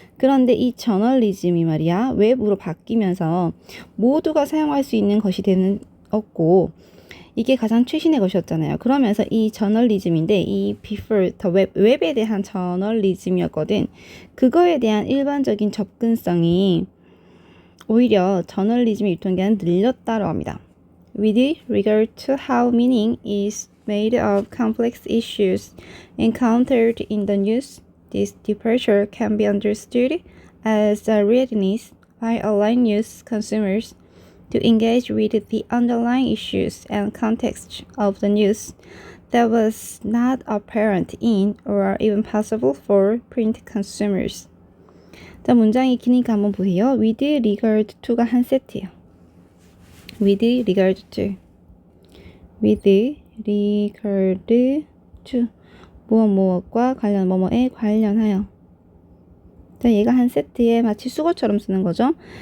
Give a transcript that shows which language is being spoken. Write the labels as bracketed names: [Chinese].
[Korean] 그런데 이 저널리즘이 말이야 웹으로 바뀌면서 모두가 사용할 수 있는 것이 되었고 이게 가장 최신의 것이었잖아요. 그러면서 이 저널리즘인데 이 before the 웹에 대한 저널리즘이었거든. 그거에 대한 일반적인 접근성이 오히려 저널리즘의 유통기한을 늘렸다고 합니다. [English] With regard to how meaning is made of complex issues encountered in the news, this departure can be understood as a readiness by online news consumers to engage with the underlying issues and context of the news that was not apparent in or even possible for print consumers. [Korean] 자, 문장이 기니까 한번 보세요. [English] with regard to [Korean] 가 한 세트예요. [English] with regard to. with regard to. [Korean] 무엇과 관련, 뭐뭐에 관련하여. 자, 얘가 한 세트에 마치 수거처럼 쓰는 거죠.